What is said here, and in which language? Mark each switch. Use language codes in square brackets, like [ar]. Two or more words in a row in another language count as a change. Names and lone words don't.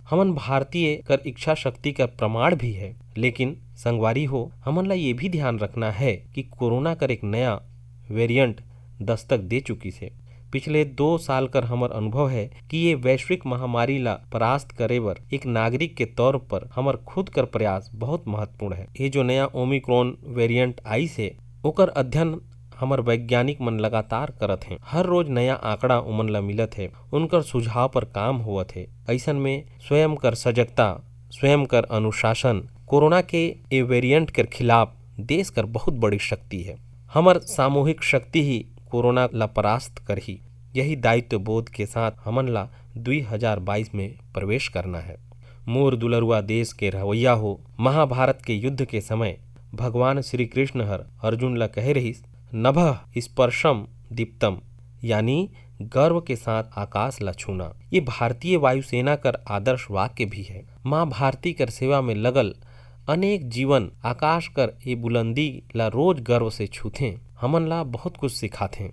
[hne] हमन भारतीय कर इच्छा शक्ति का प्रमाण भी है। लेकिन संगवारी हो, हमन ला ये भी ध्यान रखना है कि कोरोना कर एक नया वेरिएंट दस्तक दे चुकी से। पिछले 2 साल कर हमर अनुभव है कि ये वैश्विक महामारी ला परास्त करे बर एक नागरिक के तौर पर हमर खुद कर प्रयास बहुत महत्वपूर्ण है। ये जो नया ओमिक्रॉन वेरिएंट आई से ओकर अध्ययन हमर वैज्ञानिक मन लगातार करत हैं। हर रोज नया आंकड़ा उमन ला मिलत है, उनकर सुझाव पर काम होवत है। ऐसन में स्वयं कर सजगता, स्वयं कर अनुशासन कोरोना के ए वेरिएंट के खिलाफ देश कर बहुत बड़ी शक्ति है। हमर सामूहिक शक्ति ही कोरोना ला परास्त करही। यही दायित्व बोध के साथ हमन ला 2022 में प्रवेश करना है। मोर दुलरुआ देश के रहवैया हो, महाभारत के युद्ध के समय भगवान श्री कृष्ण हर अर्जुन ला कहे रहिस, [sa] नभः स्पर्शम दीप्तम, [hne] यानी गर्व के साथ आकाश ला छूना। ये भारतीय वायुसेना कर आदर्श वाक्य भी है। माँ भारती कर सेवा में लगल अनेक जीवन आकाश कर ये बुलंदी ला रोज गर्व से छूथे, हमन ला बहुत कुछ सिखाथे।